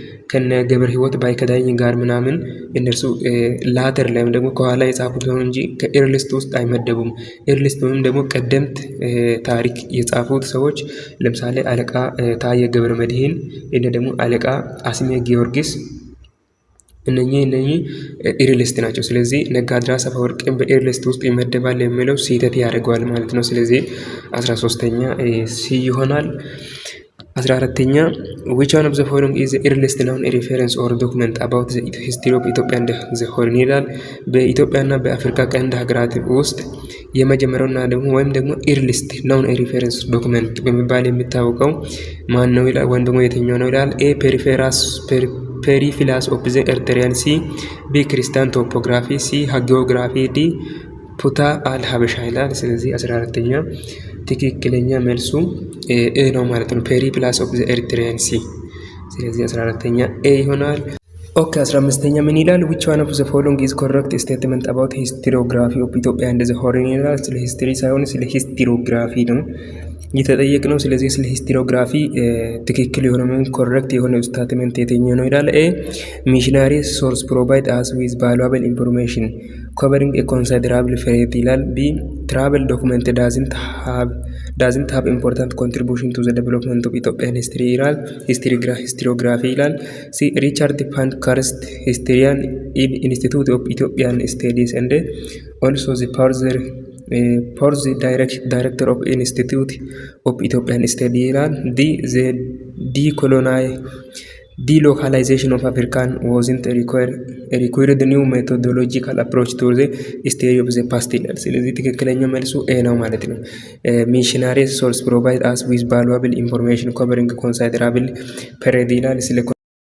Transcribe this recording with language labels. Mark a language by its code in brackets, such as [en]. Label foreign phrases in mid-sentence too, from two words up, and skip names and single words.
[am] ከነ ገብረ ህይወት ባይከዳኝ ጋር ምናምን እነርሱ ላተር ላይም ደግሞ ከኋላ የጻፉት ነው እንጂ ከኤርሊስት ውስጥ አይመደቡም። ኤርሊስት ወይም ደግሞ ቀደምት ታሪክ የጻፉት ሰዎች ለምሳሌ አለቃ ታየ ገብረ መድኅን እና ደግሞ አለቃ አስሜ ጊዮርጊስ እነኚህ ኤርሊስት ናቸው። ስለዚህ ነጋድራስ አፈወርቅም በኤርሊስት ውስጥ ይመደባል የሚለው ስህተት ያደርገዋል ማለት ነው። ስለዚህ 13ኛ ሲ ይሆናል። 14ኛ [en] which one of the following is the earliest known reference or document about the history of Ethiopia and the Horn [am] ይላል። በኢትዮጵያና በአፍሪካ ቀንድ ሀገራት ውስጥ የመጀመሪያውና ደግሞ ወይም ደግሞ [en] earliest known reference document [am] በመባል የሚታወቀው ማን ነው ይላል። ወይም ደግሞ የትኛው ነው ይላል። ኤ ፔሪፊላስ ኦፍ ዘ ኤርትሪያን፣ ሲ ቢ ክርስቲያን ቶፖግራፊ፣ ሲ ሃጊዮግራፊ፣ ዲ ፑታ አል ሀበሻ ይላል። ስለዚህ 14ኛ ትክክለኛ መልሱ ኤ ነው ማለት ነው። ፔሪፕላስ ኦፍ ዘ ኤርትሪያን ሲ። ስለዚህ 14ኛ ኤ ይሆናል። ኦኬ 15ኛ ምን ይላል? [en] which one of the following is correct statement about historiography of Ethiopia and the Horn [am] ይላል። ስለ ሂስትሪ ሳይሆን ስለ ሂስቶሪዮግራፊ ነው የተጠየቅ ነው። ስለዚህ ስለ ሂስቶሪዮግራፊ ትክክል የሆነ ምን ኮሬክት የሆነ ስታትመንት የትኛው ነው ይላል። ኤ [en] missionary source provide us with valuable information covering a considerable period ይላል። ቢ travel document doesn't have important contribution to the development of Ethiopian history ይላል። ሂስቶሪዮግራፊ ይላል። ሲ ሪቻርድ ፓንክኸርስት historian in Institute of Ethiopian Studies and also the fourth director of Institute of Ethiopian Studies ይላል። ዲ the delocalization of African wasn't required new methodological approach to the history of the past [am] ይላል። ስለዚህ ትክክለኛው መልሱ ኤ ነው ማለት ነው። [en] missionary source provide us with valuable information covering considerable period ይላል።